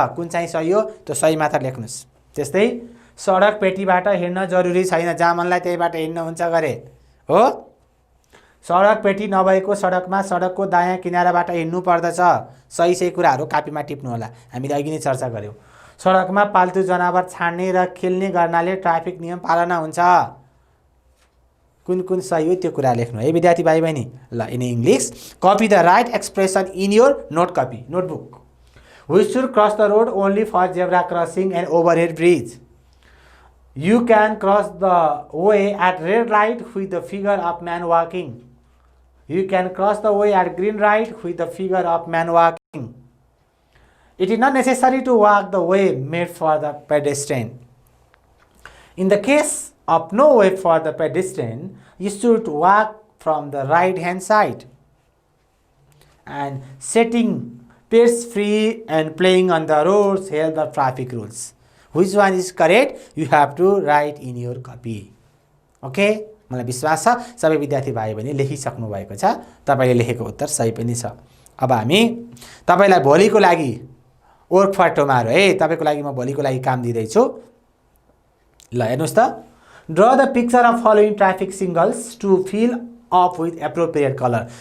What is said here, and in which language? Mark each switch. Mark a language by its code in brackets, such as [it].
[ne] कुन चाहिँ सही हो त्यो सही मात्र लेख्नुहोस्। त्यस्तै सडक पेटीबाट हिँड्न जरुरी छैन, जहाँ मनलाई त्यहीबाट हिँड्न हुन्छ गरे हो। सडक पेटी नभएको सडकमा सडकको दायाँ किनाराबाट हिँड्नु पर्दछ। सही सही कुराहरू कापीमा टिप्नु होला, हामीले अघि नै चर्चा गऱ्यौँ। सडकमा पाल्तु जनावर छाड्ने र खेल्ने गर्नाले ट्राफिक नियम पालना हुन्छ। कुन कुन सही हो त्यो कुरा लेख्नु है विद्यार्थी भाइ बहिनी। [en] ल, in English copy the right expression in your notebook. We should cross the road only for zebra crossing and overhead bridge. You can cross the way at red light with the figure of man walking. You can cross the way at green light with the figure of man walking. It is not necessary to walk the way made for the pedestrian. In the case of no way for the pedestrian, you should walk from the right hand side. And setting pets free and playing on the roads help the traffic rules. Which one is correct? You have to write in your copy. Okay? [ne] मलाई विश्वास छ सबै विद्यार्थी भाइ बहिनी लेखिसक्नु भएको छ। तपाईले लेखेको उत्तर सही पनि छ। अब हामी तपाईलाई भोलिको लागि [en] work for tomorrow [ne] है, तपाईको लागि म भोलिको लागि काम दिदै छु। [en] ल [ne] हेर्नुस् त, [en] Draw the picture of following traffic signals to fill up with appropriate colour.